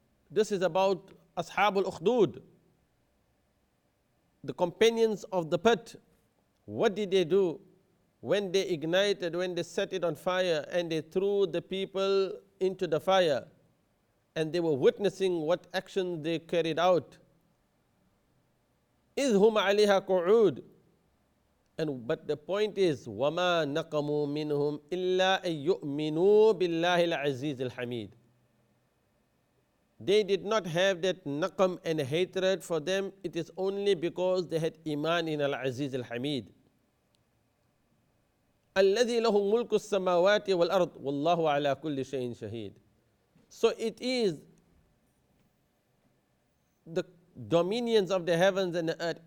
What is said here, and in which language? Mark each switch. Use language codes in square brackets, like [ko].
[en] This is about Ashabul Ukhdud, the companions of the pit. What did they do? When they ignited, when they set it on fire and they threw the people into the fire, and they were witnessing what action they carried out. [ar] إِذْ هُمْ عَلَيْهَا قُعُودٌ. [en] But the point is, [ar] وَمَا نَقَمُوا مِنْهُمْ إِلَّا أَن يُؤْمِنُوا بِاللَّهِ الْعَزِيزِ الْحَمِيدِ. [en] They did not have that naqam and hatred for them. It is only because they had iman in Al-Aziz Al-Hamid. [ar] الَّذِي لَهُ مُلْكُ السَّمَاوَاتِ وَالْأَرْضِ وَاللَّهُ عَلَى كُلِّ شَيْءٍ شَهِيدٌ. [en] So it is the dominions of the heavens and the earth.